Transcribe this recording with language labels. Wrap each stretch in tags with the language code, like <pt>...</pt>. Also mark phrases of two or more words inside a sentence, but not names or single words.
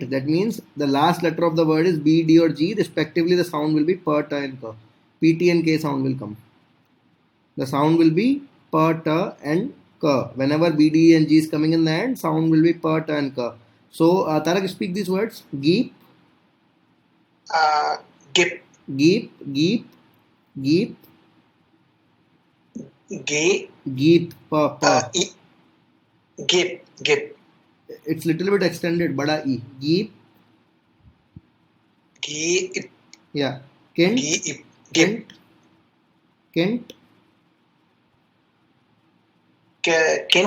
<en>That means the last letter of the word is B, D, or G. Respectively, the sound will be per, ta, and ka. P, T, and K sound will come. The sound will be per, ta, and ka. Whenever B, D, and G is coming in the end, sound will be per, ta, and ka. So, Tarak, speak these words. Geep, Gip, geep, geep, geep, Ge, geep, pa. Gip, Gip, It's little bit extended. Bada E. Geep, Ge, yeah. Kent, Ge, Gip, Kent, Kent,</en>